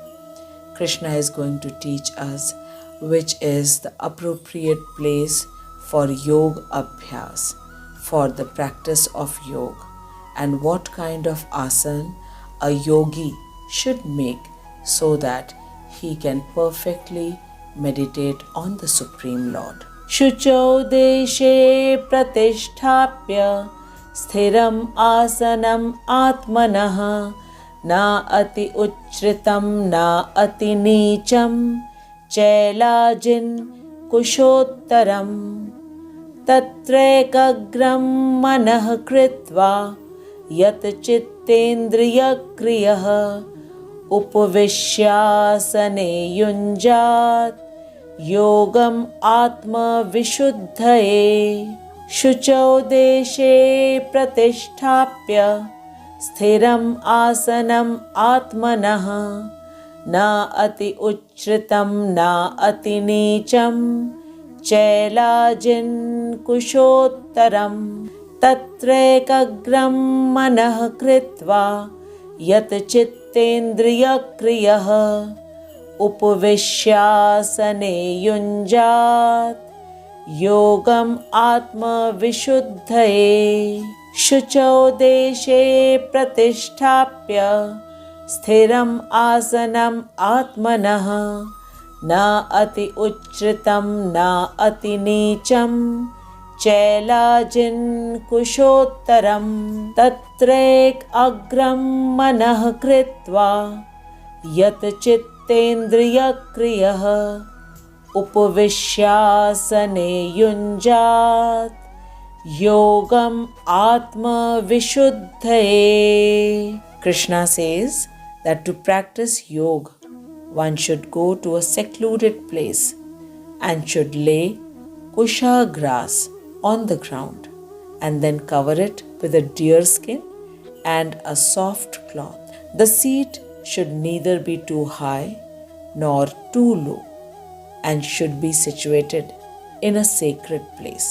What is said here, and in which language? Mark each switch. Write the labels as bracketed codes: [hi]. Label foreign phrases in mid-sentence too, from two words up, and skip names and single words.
[en] Krishna is going to teach us which is the appropriate place for [sa] yoga abhyas, [en] for the practice of yoga, and what kind of asana a yogi should make so that he can perfectly meditate on the Supreme Lord. [sa] Shucho deshe pratisthapya sthiram asanam atmanah na ati uchritam na ati neecham Chailajin kushottaram tatrekagram manah kritva yat chittendriya kriyah upavishyasane yunjat yogam atma vishuddhaye shucho deshe pratisthapya sthiram asanam atmanah na ati uchritam na ati neecham chailajin kushottaram tatrekagram manah kritva yat chittendriya kriyah upavishyasane yunjat yogam atma vishuddhaye shucho deshe pratisthapya Sthiram asanam atmanah na ati uchritam na ati neecham chailajin kushottaram tatrek agram manah kritva yat chittendriya kriyah upavishyasane yunjat yogam atma vishuddhaye. [en] Krishna says that to practice yoga, one should go to a secluded place and should lay kusha grass on the ground and then cover it with a deer skin and a soft cloth. The seat should neither be too high nor too low and should be situated in a sacred place.